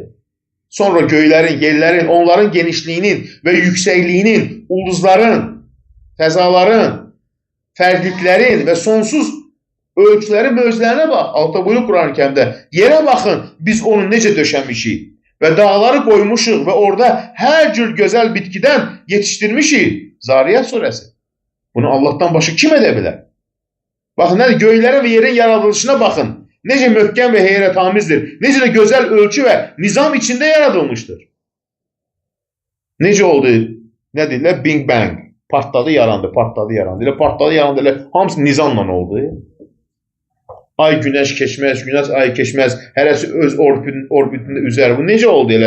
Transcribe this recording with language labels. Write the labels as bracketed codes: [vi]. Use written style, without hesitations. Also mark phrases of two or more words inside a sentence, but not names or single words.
[az] Sonra göylərin, yerlərin, onların genişliyinin və yüksəkliyinin, ulduzların, fəzaların, fərdliklərin və sonsuz ölçülərin mövzularına bax. Altta buyurur Quran-ı Kərimdə. Yerə baxın, biz onu necə döşəmişik. [tr] ve dağları koymuşuq ve orada her cür güzel bitkiden yetiştirmişik. Zariyat suresi. Bunu Allah'tan başka kim edebilir? Bakın, göylərin ve yerin yaradılışına bakın. Necə möhkəm ve heyrətamizdir. Necə de güzel ölçü ve nizam içinde yaradılmıştır. [az] Necə oldu? Ne deyirlər? Bing bang. Partladı, yarandı, partladı, yarandı. Elə partladı, yarandı. Elə hamısı nizamla oldu. Ay güneş keçməz, güneş ay keçməz. Hərəsi öz orbitində üzər. Bu necə oldu elə?